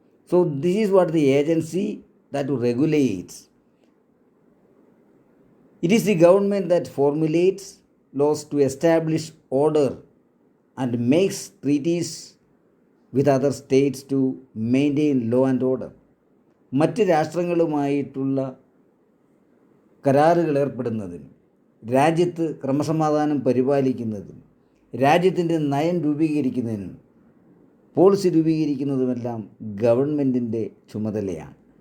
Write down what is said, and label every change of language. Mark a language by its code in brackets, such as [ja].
[en] So this is what the agency that regulates. It is the government that formulates laws to establish order and makes treaties with other states to maintain law and order. [ml] മറ്റ് രാഷ്ട്രങ്ങളുമായിട്ടുള്ള കരാറുകൾ ഏർപ്പെടുന്നതിനും രാജ്യത്ത് ക്രമസമാധാനം പരിപാലിക്കുന്നതിനും രാജ്യത്തിൻ്റെ നയം രൂപീകരിക്കുന്നതിനും policy രൂപീകരിക്കുന്നതുമെല്ലാം ഗവൺമെൻറ്റിൻ്റെ ചുമതലയാണ്.